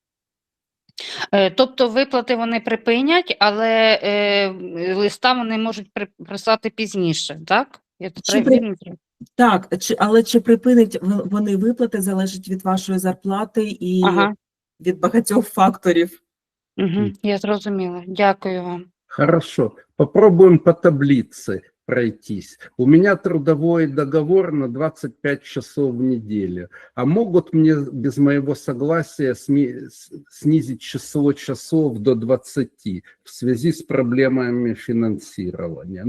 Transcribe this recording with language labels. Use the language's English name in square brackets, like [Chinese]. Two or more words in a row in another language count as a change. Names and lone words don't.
[Ukrainian] Тобто виплати вони припинять, але листа вони можуть прислати пізніше, так? Так, але чи припинять вони виплати, залежить від вашої зарплати і від багатьох факторів. Я зрозуміла. Дякую вам. [Russian] Хорошо, попробуем по таблице пройтись. У меня трудовой договор на 25 часов в неделю. А могут мне без моего согласия снизить число часов до 20 в связи с проблемами финансирования?